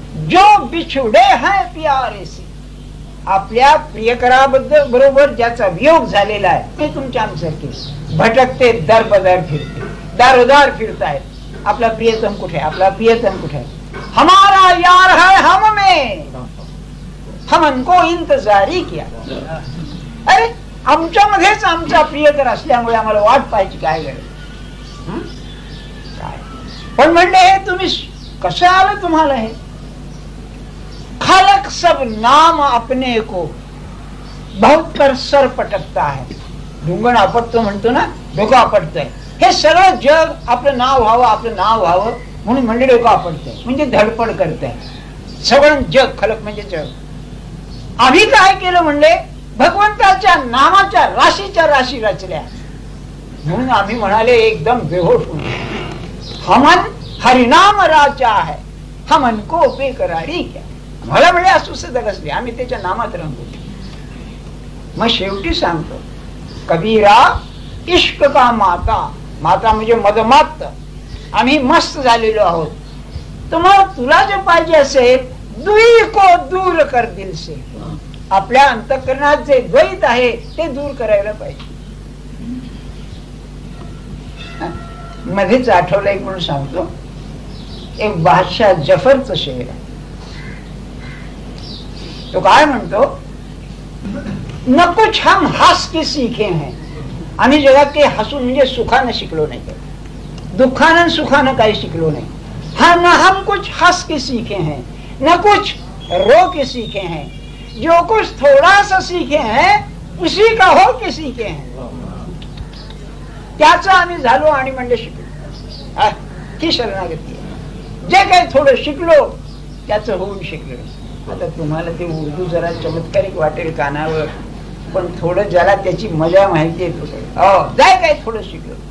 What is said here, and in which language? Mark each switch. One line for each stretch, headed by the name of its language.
Hindi: जो बिछुडे है प्यारे से,
Marathi: आपल्या प्रियकराबद्दल बरोबर ज्याचा वियोग झालेला आहे. ते तुमच्या आमच्यासारखे भटकते, दरबदर फिरते, दारोदार फिरतायत. आपला प्रियतम कुठे, आपला प्रियतम कुठे.
Hindi: हमारा यार है हम में, हमन को इंतजारी किया.
Marathi: अरे आमच्यामध्येच आमचा प्रियकर असल्यामुळे आम्हाला वाट पाहायची काय गरज. काय पण म्हणले हे तुम्ही कसं आलं तुम्हाला हे.
Hindi: खालक सब नाम अपने को बहुत कर सर पटकता है.
Marathi: ढुंगण आपटतो म्हणतो ना, डोकं आपटतंय. हे सगळं जग आपलं नाव व्हावं, आपलं नाव व्हावं म्हणून म्हणजे डोकं आपटतंय, म्हणजे धडपड करतंय. सगळं जग, खलक म्हणजे जग. आम्ही काय केलं म्हणले, भगवंताच्या नामाच्या राशीच्या राशी रचल्या. म्हणून आम्ही म्हणाले एकदम बेहोश होऊन,
Hindi: हमन हरिनाम राजा है, हमन को बेकरारी क्या.
Marathi: मला म्हणजे अस्वस्थता कसली, आम्ही त्याच्या नामात रंगू. मग शेवटी सांगतो,
Hindi: कबीरा इश्क का माता,
Marathi: माता म्हणजे मदमात, आम्ही मस्त झालेलो आहोत. तर मग तुला जे पाहिजे असेल,
Hindi: दुई को दूर कर दिल से,
Marathi: आपल्या अंतःकरणात जे द्वैत आहे ते दूर करायला पाहिजे. मध्येच आठवलं एक म्हणून सांगतो, एक बादशाह जफरचं शेर आहे. तो काय म्हणतो,
Hindi: न कुछ हम हंस के सीखे हैं. आम्ही जगात काही हसून म्हणजे सुखानं शिकलो नाही, दुःखानं सुखानं काही शिकलो नाही. हा न हम कुछ हंस के सीखे हैं, न कुछ रो के सीखे हैं. जो कुछ थोड़ा सा सीखे हैं उसी का हो के सीखे हैं.
Marathi: त्याचं आम्ही झालो आणि म्हणजे शिकलो. ही शरणागती आहे. जे काही थोडं शिकलो त्याचं होऊन शिकलो. आता तुम्हाला ते उर्दू जरा चमत्कारिक वाटेल कानावर, पण थोडं ज्याला त्याची मजा माहिती आहे जाय काय थोडं शिकलो.